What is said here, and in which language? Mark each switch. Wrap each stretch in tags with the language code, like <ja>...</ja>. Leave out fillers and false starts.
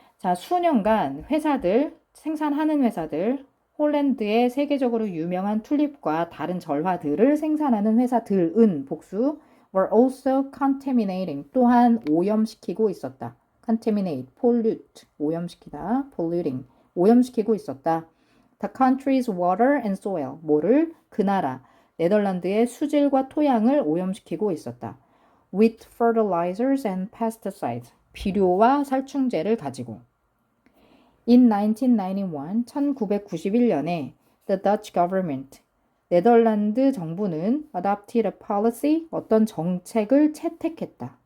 <ko>자, 수년간 회사들, 생산하는 회사들, 홀랜드의 세계적으로 유명한 튤립과 다른 절화들을 생산하는 회사들은 복수</ko> <en>were also contaminating,</en> <ko>또한 오염시키고 있었다.</ko> <en>contaminate, pollute,</en> <ko>오염시키다, polluting, 오염시키고 있었다.</ko> <en>The country's water and soil,</en> <ko>뭐를? 그 나라, 네덜란드의 수질과 토양을 오염시키고 있었다.</ko> <en>with fertilizers and pesticides,</en> <ko>비료와 살충제를 가지고.</ko> <en>In 1991,</en> <ko>1991년에</ko> <en>the Dutch government,</en> <ko>네덜란드 정부는</ko> <en>adopted a policy,</en> <ko>어떤 정책을 채택했다.</ko>